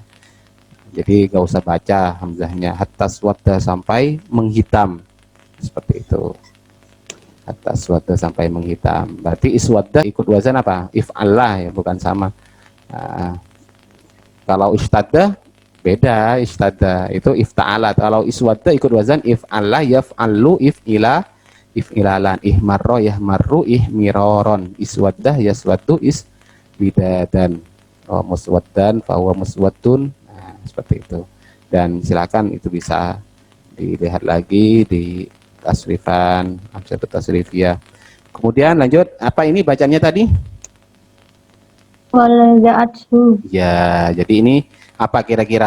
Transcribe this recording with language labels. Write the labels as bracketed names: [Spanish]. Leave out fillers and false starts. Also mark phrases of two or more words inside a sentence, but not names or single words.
[Indonesian] Jadi gak usah baca hamzahnya, [Arabic] حتى اسودّ [Indonesian] sampai menghitam, seperti itu. [Arabic] حتى اسودّ [Indonesian] sampai menghitam, berarti iswadda ikut wazan apa? If'allah ya, bukan sama. Kalau istadda beda, istadda itu ifta'ala. Kalau iswadda ikut wazan [Arabic] افعلّ يفعلّ افعلالا احمرّ يحمرّ احمرارا اسودّ يسودّ اسودادا مسودّا فهو مسودّ. [Indonesian] Nah, seperti itu. Dan silakan itu bisa dilihat lagi di tasrifan, [Arabic] أمثلة تصريفية. [Indonesian] Kemudian lanjut, apa ini bacanya tadi? [Arabic] Waladza'athu. [Indonesian] Ya, jadi ini apa kira-kira?